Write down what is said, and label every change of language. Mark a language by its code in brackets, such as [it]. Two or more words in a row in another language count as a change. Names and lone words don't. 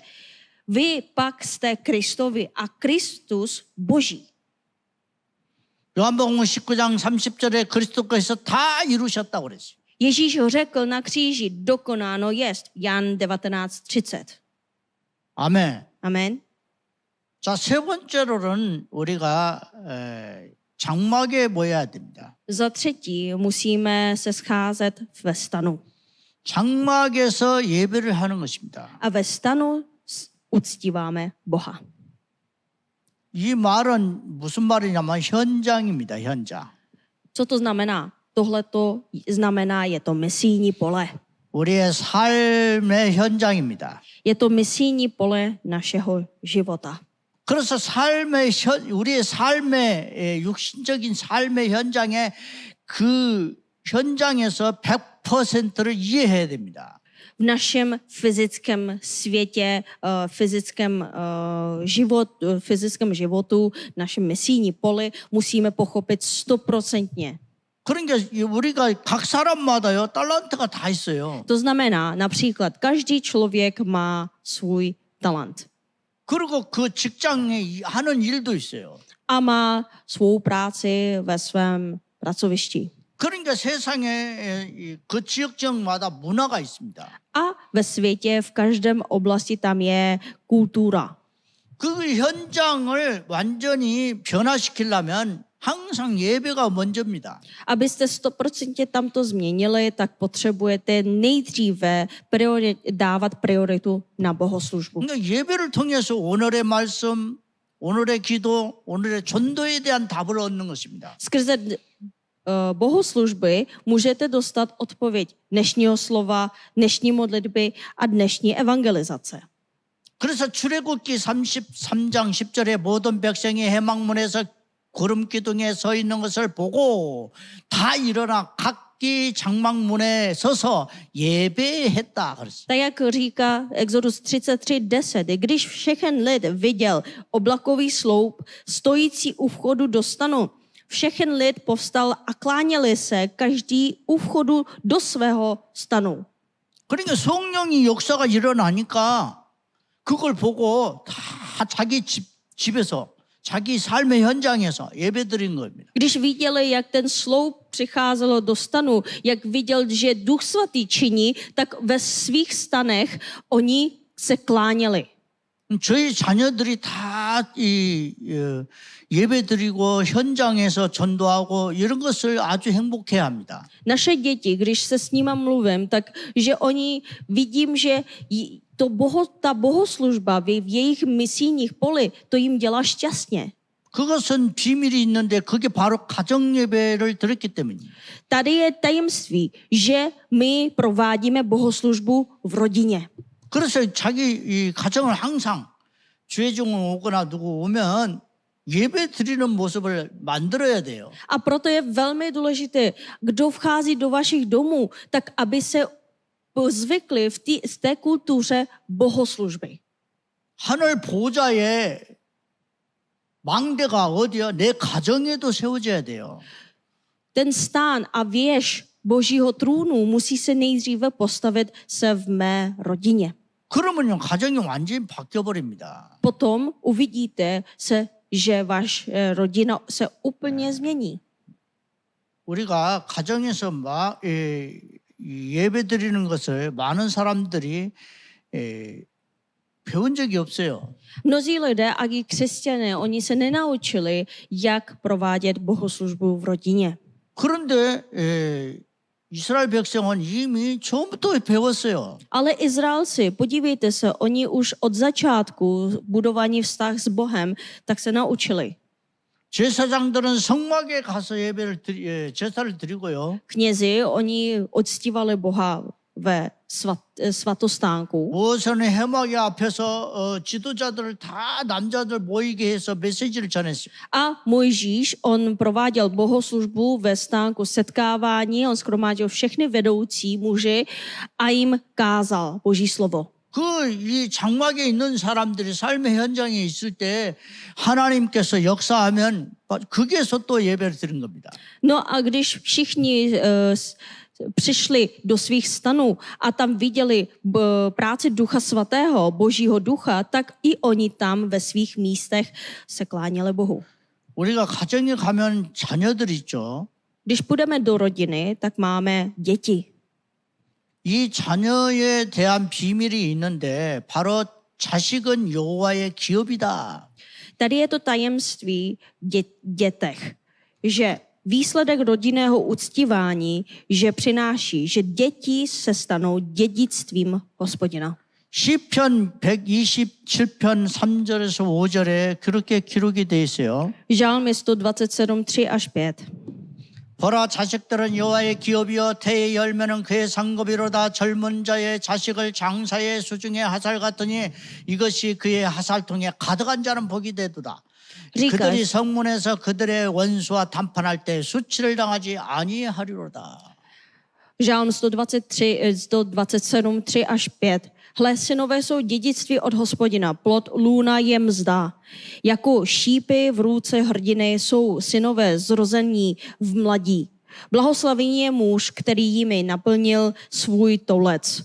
[cs] Vy pak jste Kristovi a Kristus Boží. [ko] 요한복음 19장 30절에 그리스도께서 다 이루셨다고 그랬어요. [cs] Ježíš ho řekl na kříži, dokonáno jest. Jan 19:30. [ko] 아멘. [cs] Amen. [ko] 자, 세 번째로는 우리가 장막에 모여야 됩니다. [cs] Za třetí musíme se scházet ve stanu. [ko] 장막에서 예배를 하는 것입니다. [cs] A ve stanu uctíváme Boha. [ko] 이 말은 무슨 말이냐면 현장입니다. 현장. [cs] Co to znamená? Tohle to znamená, je to misijní pole. [ko] 우리의 삶의 현장입니다. [cs] Je to misijní pole našeho života. [ko] 그래서 우리의 삶의 육신적인 삶의 현장에 그 현장에서 100%를 이해해야 됩니다. [cs] V našem fyzickém světě, fyzickém životu, našem misijní poli musíme pochopit 100%. [ko] 그러니까 우리가 각 사람마다요 달란트가 다 있어요. [cs] To znamená, například, každý člověk má svůj talent. [ko] 그리고 그 직장에 하는 일도 있어요. [cs] A má svou práci ve svém pracovišti. [ko] 그러니까 세상에 그 지역적마다 문화가 있습니다. [cs] A ve světě, v každém oblasti tam je kultura. [ko] 그 현장을 완전히 변화시키려면 항상 예배가 먼저입니다. [cs] Abyste 100% tam to změnili, tak potřebujete nejdříve dávat prioritu na bohoslužbu. [ko] 그러니까 예배를 통해서 오늘의 말씀, 오늘의 기도, 오늘의 전도에 대한 답을 얻는 것입니다. [cs] Skrze bohoslužby můžete dostat odpověď dnešního slova, dnešní modlitby a dnešní evangelizace. [ko] 그래서 출애굽기 33장 10절에 모든 백성이 해망문에서 구름 기둥에 서 있는 것을 보고 다 일어나 각기 장막문에 서서 예배했다 그랬어요. [cs] Tak jak říká Exodus 33:10, když všechen lid viděl oblakový sloup stojící u vchodu do stanu, všechen lid povstal a kláněli se každý u vchodu do svého stanu. [ko] 그러니까 성령이 역사가 일어나니까 그걸 보고 다 자기 집에서 자기 삶의 현장에서 예배드린 겁니다. [cs] Když viděli, jak ten sloup přicházelo do stanu, jak viděl, že Duch Svatý činí, tak ve svých stanech oni se kláněli. [ko] 저희 자녀들이 다 예배드리고 현장에서 전도하고 이런 것을 아주 행복해 합니다. [cs] Naše děti, když se s nima mluvím, tak že oni vidím, že ta bohoslužba v jejich misijních poli, to jim dělá šťastně. [ko] 그것은 비밀이 있는데 그게 바로 가정 예배를 드렸기 때문이에요. [cs] Tady je tajemství, že my provádíme bohoslužbu v rodině. [ko] 그래서 자기 이 가정을 항상 주의종을 오거나 누구 오면 예배 드리는 모습을 만들어야 돼요. [cs] A proto je velmi důležité, kdo vchází do vašich domů, tak aby se zvykli v té kultuře bohoslužby. [ko] 하늘 보좌에 망대가 어디야? 내 가정에도 세워져야 돼요. [cs] Ten stán a věž Božího trůnu musí se nejdříve postavit se v mé rodině. [ko] 그러면요 가정이 완전히 바뀌어 버립니다. [cs] Potom uvidíte že vaše rodina se úplně změní. [ko] 우리가 가정에서 막 예배 드리는 것을 많은 사람들이 배운 적이 없어요. [cs] Mnozí lidé, a i křesťané, oni se nenaučili, jak provádět bohoslužbu v rodině. [ko] 그런데 이스라엘 백성은 이미 처음부터 배웠어요. [cs] Ale Izraelci, podívejte se, oni už od začátku budování vztah s Bohem, tak se naučili. [ko] 제사장들은 성막에 가서 제사를 드리고요. [cs] Knězi, oni uctívali Boha ve svatostánku. [ko] 모세는 해막 앞에서 지도자들을 다 남자들 모이게 해서 메시지를 전했어요. [cs] A Mojžíš, on prováděl bohoslužbu ve stánku setkávání, on shromáždil všechny vedoucí muži a jim kázal Boží slovo. [ko] 이 장막에 있는 사람들이 삶의 현장에 있을 때 하나님께서 역사하면 거기에서 또 예배를 드린 겁니다. [cs] No a když všichni přišli do svých stanů a tam viděli práci Ducha Svatého, Božího ducha, tak i oni tam ve svých místech se kláněli Bohu. [ko] 우리가 가정에 가면 자녀들 있죠. [cs] Když půjdeme do rodiny, tak máme děti. [ko] 이 자녀에 대한 비밀이 있는데 바로 자식은 여호와의 기업이다. [cs] Tady je to tajemství dětech, že výsledek rodinného uctívání, že přináší, že děti se stanou dědictvím Hospodina. [ko] 시편 127편 3절에서 5절에 그렇게 기록이 돼 있어요. [cs] Žálmy 127, 3 až 5. [ko] 보라 자식들은 여호와의 기업이요 태의 열매는 그의 상급이로다. 젊은 자의 자식을 장사의 수중에 하살 같으니 이것이 그의 하살통에 가득한 자는 복이 되도다. 그들이 성문에서 그들의 원수와談판할 때 수치를 당하지 아니하리로다. [cs] Žálm 127, 3 až 5. Hle, synové jsou dědictví od Hospodina, plod lůna je mzda. Jako šípy v ruce hrdiny jsou synové zrození v mladí. Blahoslavený je muž, který jimi naplnil svůj toulec.